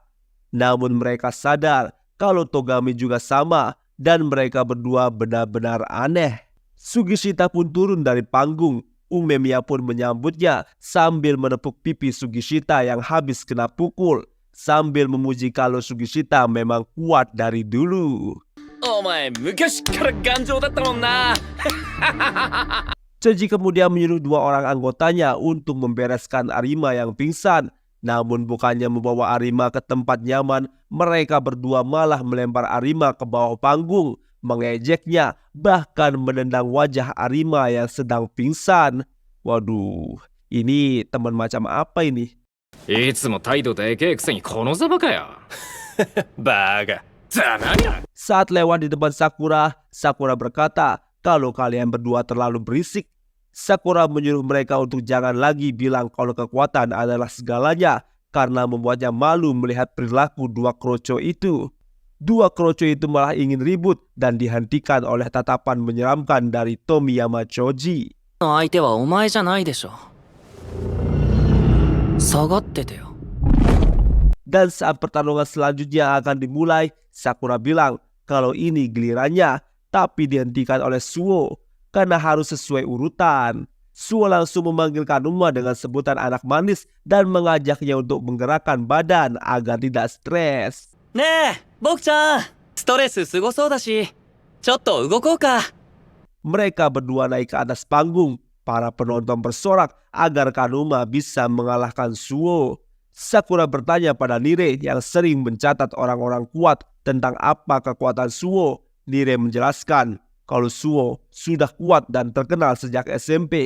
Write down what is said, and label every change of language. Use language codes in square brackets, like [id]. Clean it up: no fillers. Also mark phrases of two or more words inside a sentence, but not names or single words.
[id] Namun mereka sadar kalau Togame juga sama dan mereka berdua benar-benar aneh. Sugishita pun turun dari panggung Umemiya pun menyambutnya sambil menepuk pipi Sugishita yang habis kena pukul, sambil memuji kalau Sugishita memang kuat dari dulu. [ja] お前昔から頑丈だったもんな。 [id] Choji kemudian menyuruh 2 orang anggotanya untuk membereskan Arima yang pingsan. Namun bukannya membawa Arima ke tempat nyaman, mereka berdua malah melempar Arima ke bawah panggung, mengejeknya, bahkan menendang wajah Arima yang sedang pingsan. Waduh, ini teman macam apa ini? [ja] いつも態度でけえくせにこのざまかよ。バカ。ざまや。 [id] Saat lewat di depan Sakura, Sakura berkata, kalau kalian berdua terlalu berisik. Sakura menyuruh mereka untuk jangan lagi bilang kalau kekuatan adalah segalanya, karena membuatnya malu melihat perilaku 2 kroco itu. 2 kroco itu malah ingin ribut dan dihentikan oleh tatapan menyeramkan dari Tomiyama Choji. [ja] 相手はお前じゃないでしょ。下がっててよ。 [id] Dan saat pertarungan selanjutnya akan dimulai, Sakura bilang kalau ini gilirannya, tapi dihentikan oleh Suo karena harus sesuai urutan. Suo langsung memanggil Kanuma dengan sebutan anak manis dan mengajaknya untuk menggerakkan badan agar tidak stres. [ja] ねえ、僕ちゃん、ストレスすごそうだし、ちょっと動こうか。 [id] Mereka berdua naik ke atas panggung. Para penonton bersorak agar Kanuma bisa mengalahkan Suo. Sakura bertanya pada Nire yang sering mencatat orang-orang kuat tentang apa kekuatan Suo. Nire menjelaskan kalau Suo sudah kuat dan terkenal sejak SMP.